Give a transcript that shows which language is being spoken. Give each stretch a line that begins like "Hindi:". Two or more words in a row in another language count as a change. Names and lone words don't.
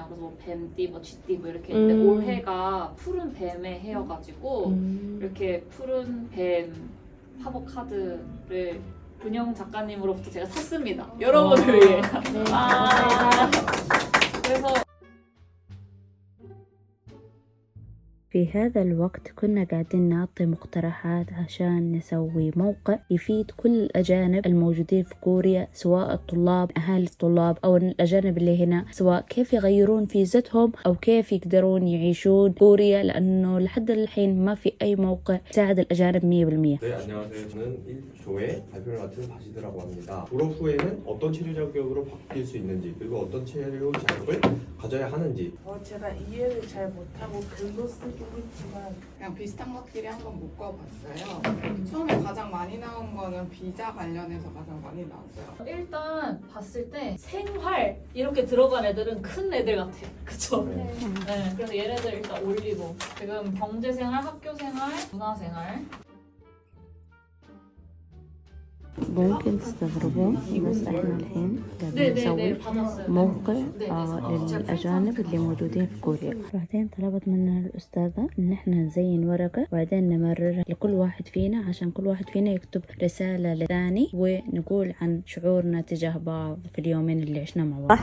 Korean: 그래서 뭐 뱀띠, 뭐 쥐띠 뭐 이렇게 있는데 올해가 푸른 뱀의 해여가지고 이렇게 푸른 뱀 팝업 카드를 은영 작가님으로부터 제가 샀습니다. 여러분을 위해. 그래서
Arabic: في هذا الوقت كنا قاعدين نعطي مقترحات عشان نسوي موقع يفيد كل الأجانب الموجودين في كوريا، سواء الطلاب، أهالي الطلاب أو الأجانب اللي هنا، سواء كيف يغيرون فيزتهم أو كيف يقدرون يعيشون كوريا، لأنه لحد الحين ما في أي موقع يساعد الأجانب 100%.
Korean: 네, 안녕하세요. 저는 1조의 발표를 맡은 바시드라고 합니다. 졸업 후에는 어떤 체류 자격으로 바뀔 수 있는지, 그리고 어떤 체류 자격을 가져야 하는지. 제가 이해를 잘 못하고 글로 쓰긴 했지만 그냥 비슷한 것들이 한번 묶어봤어요. 처음에 가장 많이 나온 거는 비자 관련해서 가장 많이 나왔어요. 일단 봤을 때 생활 이렇게 들어간 애들은 큰 애들 같아요. 그쵸? 네. 그래서 얘네들 일단 올리고 지금 경제생활, 학교생활, 문화생활
Arabic: ممكن تستغربون بس احنا الحين قاعدين نسوي موقع للأجانب اللي موجودين في كوريا. بعدين طلبت منا الأستاذة إن احنا نزين ورقة وبعدين نمررها لكل واحد فينا عشان كل واحد فينا يكتب رسالة للثاني ونقول عن شعورنا تجاه بعض في اليومين اللي عشنا مع بعض.